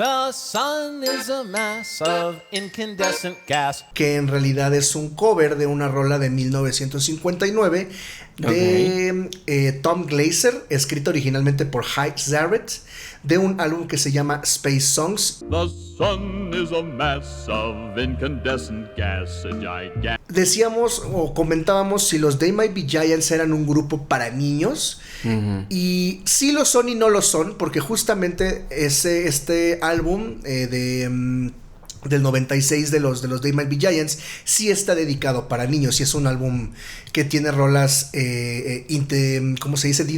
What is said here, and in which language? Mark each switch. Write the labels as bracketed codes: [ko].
[en] The sun is a mass of incandescent gas. [es] Que en realidad es un cover de una rola de 1959 de Tom Glazer, escrito originalmente por Hype Zarrett, de un álbum que se llama Space Songs. [en] The sun is a mass of incandescent gas, [es] Decíamos o comentábamos si los They Might Be Giants eran un grupo para niños, uh-huh, y sí lo son y no lo son, porque justamente este álbum del 96 de los They Might Be Giants sí está dedicado para niños, y es un álbum que tiene rolas ¿cómo se dice?